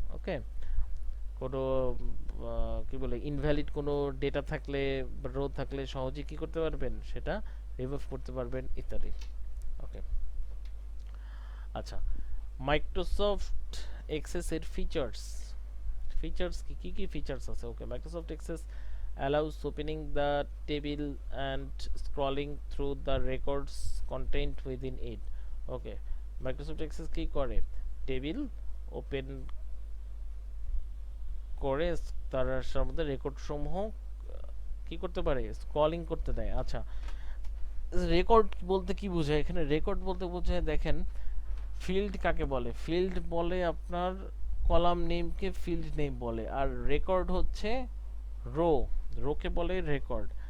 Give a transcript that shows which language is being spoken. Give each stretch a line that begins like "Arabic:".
Bangla: ওকে, কোনো কি বলে ইনভ্যালিড কোনো ডেটা থাকলে রো থাকলে সহজে কি করতে পারবেন, সেটা রিমুভ করতে পারবেন ইত্যাদি। ওকে, আচ্ছা, মাইক্রোসফট এক্সেস এর ফিচার্স, ফিচার্স কি ফিচার্স আছে?
English: Okay, Microsoft Access allows opening the table and scrolling through the records contained within it.
Bangla: Okay, Microsoft access কি করে? টেবিল ওপেন করে তার মধ্যে রেকর্ড সমূহ কি করতে পারে, স্ক্রলিং করতে দেয়। আচ্ছা, রেকর্ড বলতে কি বোঝায় এখানে? রেকর্ড বলতে বোঝায়, দেখেন, ফিল্ড কাকে বলে? ফিল্ড বলে আপনার কলাম নেমকে ফিল্ড নেম বলে, আর রেকর্ড হচ্ছে রো, রোকে বলে রেকর্ড।